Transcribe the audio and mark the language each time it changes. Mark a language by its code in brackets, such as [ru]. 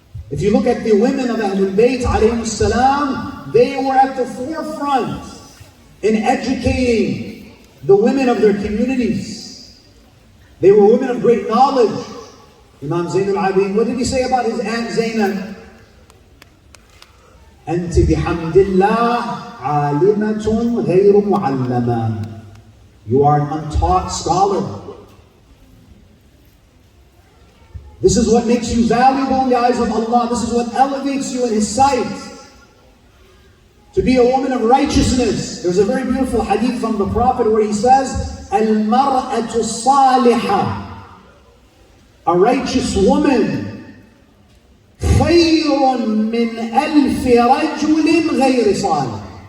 [en] If you look at the women of Ahlul Bayt alayhim salam, they were at the forefront in educating the women of their communities. They were women of great knowledge. Imam Zain al-Abidin, what did he say about his aunt Zainab? [ar] أنت بحمد الله عالمة غير معلمة. [en] You are an untaught scholar. This is what makes you valuable in the eyes of Allah. This is what elevates you in His sight. To be a woman of righteousness. There's a very beautiful hadith from the Prophet where he says, [ar] المرأة الصالحة, [en] a righteous woman, [ar] خير من ألف رجل غير صالح.